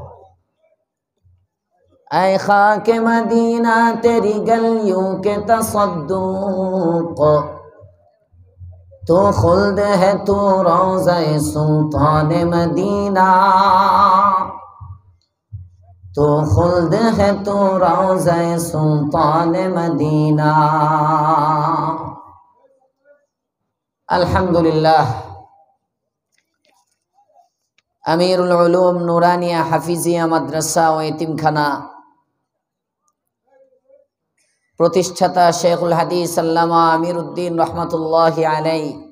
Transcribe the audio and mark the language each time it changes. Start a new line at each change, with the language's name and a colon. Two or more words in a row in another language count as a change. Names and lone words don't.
Urdu: اے خاک مدینہ تیری گلیوں کے تصدق، تو خلد ہے تو روضہ سلطان مدینہ، تو خلد ہے تو روضہ سلطان مدینہ۔
Bangla: আলহামদুলিল্লাহ। আমিরুল উলুম নুরানিয়া হাফিজিয়া মাদ্রাসা ও এতিমখানা প্রতিষ্ঠাতা শেখুল হাদিস আল্লামা আমিরউদ্দিন
Arabic: رحمة الله عليه